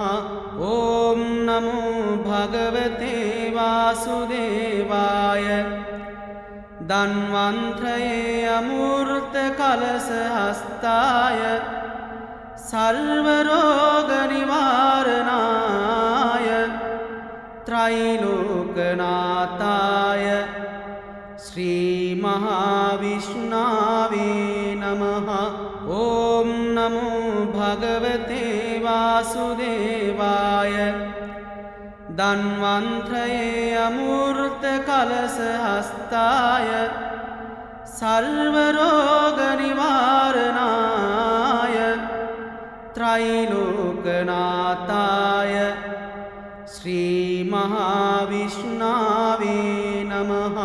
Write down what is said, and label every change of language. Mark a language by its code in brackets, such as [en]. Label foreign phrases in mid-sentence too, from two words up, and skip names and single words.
[sa] ओम् नमो भगवते वासुदेवाय धन्वन्त्रये अमूर्त कलस हस्ताय सर्व रोग निवारणाय त्रैलोकनाथाय श्रीमहाविष्णवे नमः। ॐ नमो भगवते वासुदेवाय। धन्वन्त्रये अमूर्तकलशहस्ताय सर्वरोगनिवारणाय त्रैलोकनाथाय श्रीमहाविष्णवे नमः।